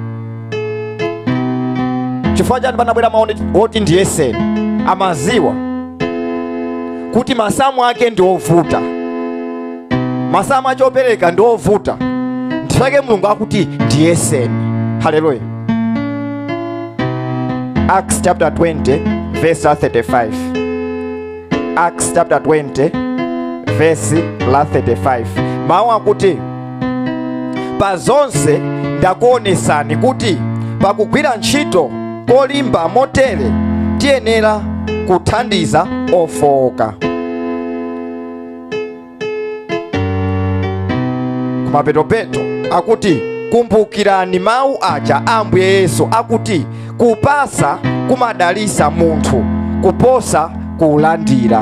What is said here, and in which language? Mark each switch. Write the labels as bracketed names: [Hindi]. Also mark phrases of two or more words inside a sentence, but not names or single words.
[Nyanja] Chifukwa chani panabwera maoni oti ndiyeseni? Amaziwa kuti masamu ake ndi ovuta, masamu achopereka ndi ovuta. Ndifake Mulungu akuti ndiyeseni. Haleluya. [English] Acts chapter 20 verse 35. Acts chapter 20 verse 35. [Nyanja] Mawu akuti pa zonse ndakuonesani kuti pakugwira ntchito kolimba motere tiyenera kuthandiza ofowoka. Kumapetopeto akuti kumbukirani mawu aja Ambuye Yesu akuti kupasa kumadalisa munthu kuposa kulandira.